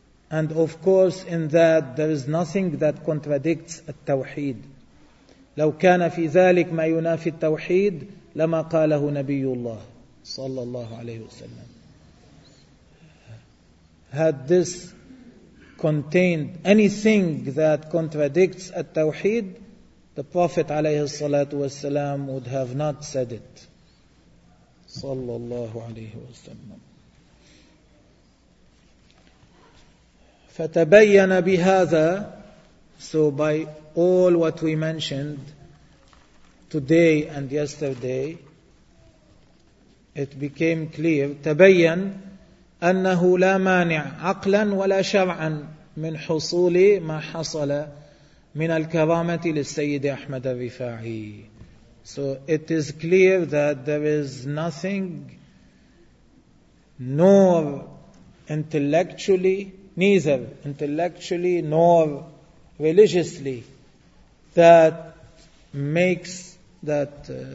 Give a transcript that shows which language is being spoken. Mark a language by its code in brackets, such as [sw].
[en] And of course, in that there is nothing that contradicts التوحيد. [ar] لو كان في ذلك ما ينافي التوحيد لما قاله نبي الله صلى الله عليه وسلم. [en] Had this contained anything that contradicts التوحيد, the Prophet [ar] عليه الصلاة والسلام [en] would have not said it [ar] صلى الله عليه وسلم. فتبين بهذا. [en] So by all what we mentioned today and yesterday, it became clear, [ar] تبين أنه لا مانع عقلا ولا شرعا من حصول ما حصل من الكرامة للسيد أحمد الرفاعي. [en] So it is clear that there is nothing nor intellectually, neither intellectually nor religiously, that makes that